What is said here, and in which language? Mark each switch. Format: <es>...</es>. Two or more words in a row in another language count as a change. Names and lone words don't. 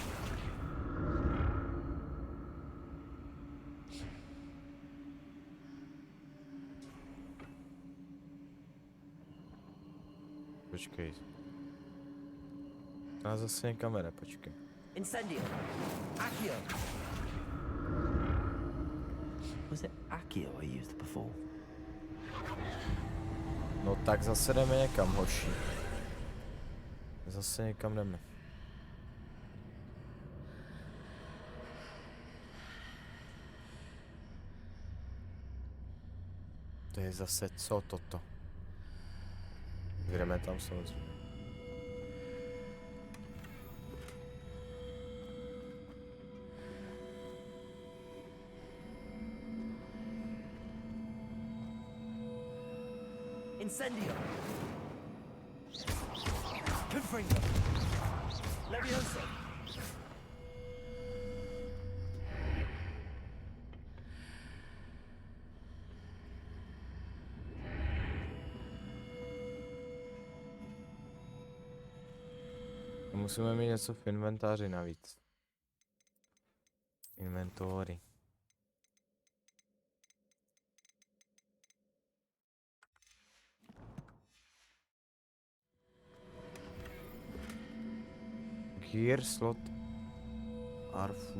<cs>Počkej. To nás zase někam vede, počkej. Incendio! Accio!</cs> <en>Was it Accio I used before?</en> <cs>No tak zase jdeme někam, hoši. Zase někam jdeme. To je zase co toto? Jdeme tam samozřejmě. Incendio! Confringo! Levioso! Musíme mít něco v inventáři navíc.</cs> <en>Inventory. Gear slot are full.</en>